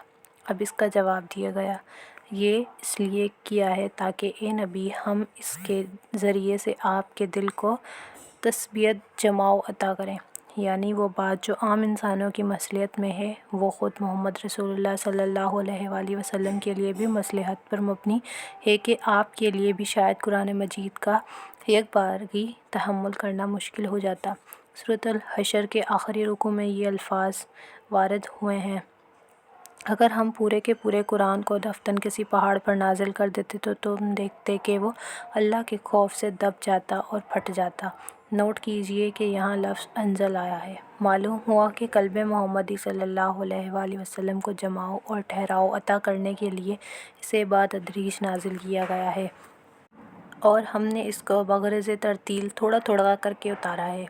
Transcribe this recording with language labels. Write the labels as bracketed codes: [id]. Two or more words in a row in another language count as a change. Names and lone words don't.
[ur] اب اس کا جواب دیا گیا، یہ اس لیے کیا ہے تاکہ اے نبی ہم اس کے ذریعے سے آپ کے دل کو تثبیت جماؤ عطا کریں، یعنی وہ بات جو عام انسانوں کی مصلحت میں ہے وہ خود محمد رسول اللہ صلی اللہ علیہ وآلہ وسلم کے لیے بھی مصلحت پر مبنی ہے کہ آپ کے لیے بھی شاید قرآن مجید کا یک بارگی تحمل کرنا مشکل ہو جاتا۔ سورۃ الحشر کے آخری رکوع میں یہ الفاظ وارد ہوئے ہیں: اگر ہم پورے کے پورے قرآن کو دفتن کسی پہاڑ پر نازل کر دیتے تو تم دیکھتے کہ وہ اللہ کے خوف سے دب جاتا اور پھٹ جاتا۔ نوٹ کیجئے کہ یہاں لفظ انزل آیا ہے۔ معلوم ہوا کہ قلب محمدی صلی اللہ علیہ وآلہ وسلم کو جماؤ اور ٹھہراؤ عطا کرنے کے لیے اسے بتدریج نازل کیا گیا ہے، اور ہم نے اس کو بغرض ترتیل تھوڑا تھوڑا کر کے اتارا ہے۔